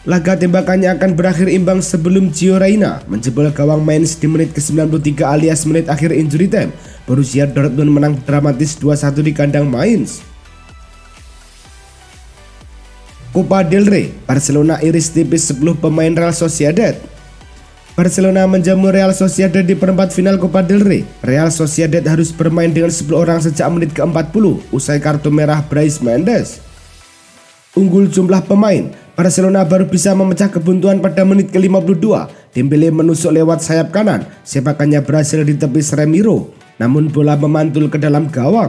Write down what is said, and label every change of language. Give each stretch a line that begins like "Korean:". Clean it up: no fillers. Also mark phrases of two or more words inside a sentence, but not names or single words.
Indonesian: Laga tembakannya akan berakhir imbang sebelum Gio Reyna menjebol gawang Mainz di menit ke-93 alias menit akhir
English: injury time.
Indonesian: Borussia Dortmund menang dramatis 2-1 di kandang Mainz. Copa del Rey, Barcelona iris tipis 10 pemain Real Sociedad. Barcelona menjamu Real Sociedad di perempat final Copa del Rey. Real Sociedad harus bermain dengan 10 orang sejak menit ke-40 usai kartu merah Brais Mendes. Unggul jumlah pemain, Barcelona baru bisa memecah kebuntuan pada menit ke-52. Dembele menusuk lewat sayap kanan, sepakannya berhasil ditepis Remiro, namun bola memantul ke dalam gawang.